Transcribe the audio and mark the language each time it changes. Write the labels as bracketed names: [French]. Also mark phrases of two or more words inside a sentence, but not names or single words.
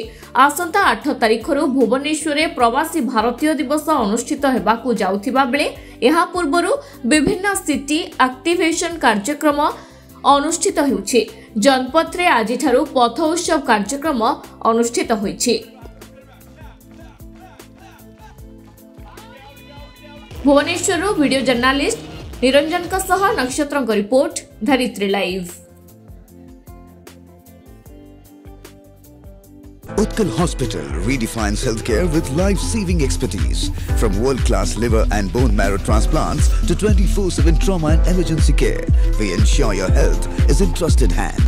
[Odia] ଆସନ୍ତା 8 ତାରିଖରୁ ଭୁବନେଶ୍ୱର ପ୍ରବାସୀ ଭାରତୀୟ ଦିବସ ଅନୁଷ୍ଠିତ ହେବାକୁ ଯାଉଥିବା ବେଳେ ଏହା ପୂର୍ବରୁ ବିଭିନ୍ନ [English] city activation [Odia] କାର୍ଯ୍ୟକ୍ରମ ଅନୁଷ୍ଠିତ ହେଉଛି। ଜନପଥ ରେ ଆଜି ଠାରୁ ପଥ ଉତ୍ସବ କାର୍ଯ୍ୟକ୍ରମ ଅନୁଷ୍ଠିତ ହେଉଛି। भुवनेश्वर [English] video journalist [Odia] ନିରଞ୍ଜନ ଙ୍କ ସହ ନକ୍ଷତ୍ର ରିପୋର୍ଟ ଧରିତ୍ରୀ ଲାଇଭ। [English] Utkal Hospital redefines healthcare with life-saving expertise. From world-class liver and bone marrow transplants to 24/7 trauma and emergency care, we ensure your health is in trusted hands.